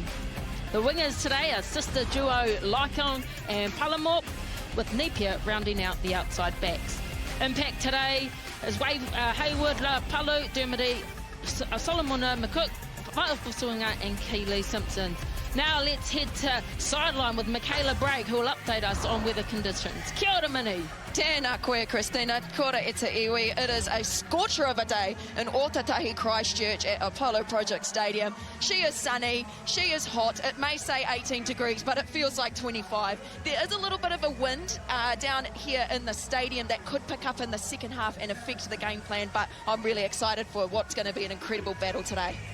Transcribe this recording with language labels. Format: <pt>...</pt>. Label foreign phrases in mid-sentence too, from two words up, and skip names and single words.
<en>The wingers today are sister duo Lycon and Palamorp, with Napier rounding out the outside backs. Impact today is Hayward, Palu, Dermody, Solomona McCook, Whaofusuinga and Keely Simpson. Now let's head to sideline with Michaela Brake, who will update us on weather conditions.</en> <mi>Kia ora, Mini. Tēnā koe, Christina. Kia ora e te iwi.</mi> <en>It is a scorcher of a day in Otautahi, Christchurch at Apollo Project Stadium. She is sunny, she is hot. It may say 18 degrees, but it feels like 25. There is a little bit of a wind down here in the stadium that could pick up in the second half and affect the game plan, but I'm really excited for what's going to be an incredible battle today.</en>